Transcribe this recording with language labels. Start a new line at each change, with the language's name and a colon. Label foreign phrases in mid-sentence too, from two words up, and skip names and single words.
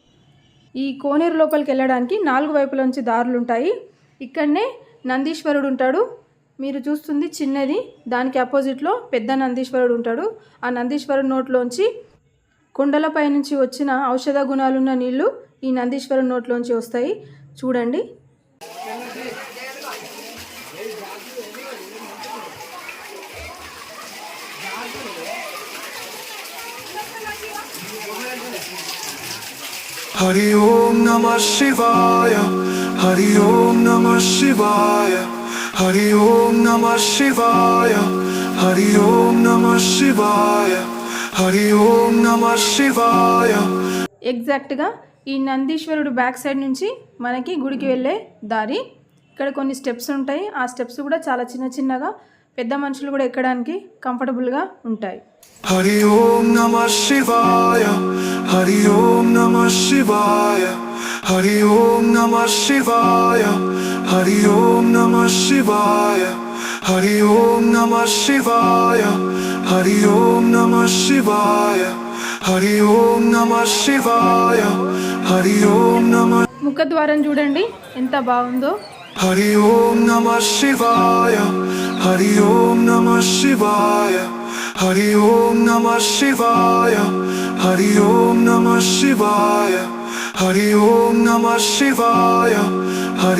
Telugu: ఈ కోనేరు లోపలికి వెళ్ళడానికి 4 వైపుల నుంచి దారులు ఉంటాయి. ఇక్కడనే నందీశ్వరుడు ఉంటాడు. మీరు చూస్తుంది చిన్నది, దానికి ఆపోజిట్లో పెద్ద నందీశ్వరుడు ఉంటాడు. ఆ నందీశ్వరుడు నోట్లోంచి కొండలపై నుంచి వచ్చిన ఔషధ గుణాలున్న నీళ్లు ఈ నందీశ్వరుడు నోట్లోంచి వస్తాయి. చూడండి.
Sanskrit: हरि ओम नमः शिवाय। हरि ओम नमः शिवाय। हरि ओम नमः शिवाय। हरि ओम नमः शिवाय। हरि ओम नमः शिवाय।
Telugu: ఎగ్జాక్ట్గా ఈ నందీశ్వరుడు
English: back side
Telugu: నుంచి మనకి గుడికి వెళ్ళే దారి. ఇక్కడ కొన్ని స్టెప్స్ ఉంటాయి. ఆ స్టెప్స్ కూడా చాలా చిన్న చిన్నగా, పెద్ద మనుషులు కూడా ఎక్కడానికి కంఫర్టబుల్గా ఉంటాయి.
Sanskrit: हरि ओम नमः शिवाय। हरि ओम नमः शिवाय। हरि ओम नमः शिवाय। हरि ओम नमः शिवाय। हरि ओम नमः शिवाय। हरि ओम नमः शिवाय। हरि ओम नमः शिवाय। हरि ओम नमः।
Telugu: ముఖద్వారం చూడండి ఎంత బాగుందో.
Sanskrit: हरि ओम नमः शिवाय। हरि ओम नमः शिवाय। हरि ओम नमः शिवाय। हरि ओम नमः शिवाय। हरि ओम नमः शिवाय।